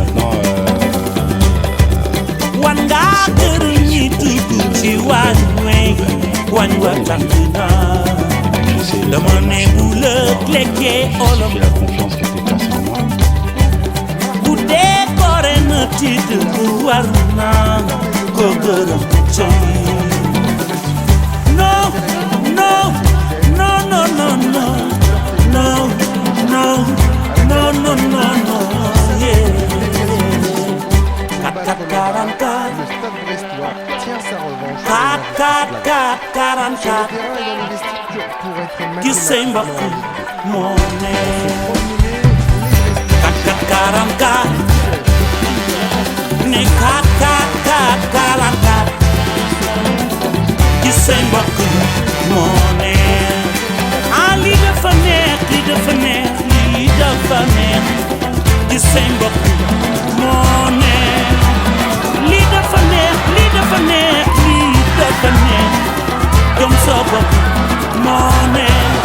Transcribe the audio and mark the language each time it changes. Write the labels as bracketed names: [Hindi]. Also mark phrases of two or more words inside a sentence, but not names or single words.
[Wolof] war ngaa gërëm ñi dugg ci waañ wa tàng na dama ne bu lëg lekkee olom bu dee koore na ci dëgg war naa ko gërëm cay no no no no no no no no no no no no yeah 4-4-44 [French] Le Stade brestois tient sa revanche. [Wolof] 4-4-44 gis say mbokk moo neex 4-4-44 ne 4-4-44 gis say mbokk moo neex ah lii dafa neex lii dafa neex lii dafa neex gis say mbokk moo neex lii dafa neex lii dafa neex lii dafa neex gëm sa bopp moo neex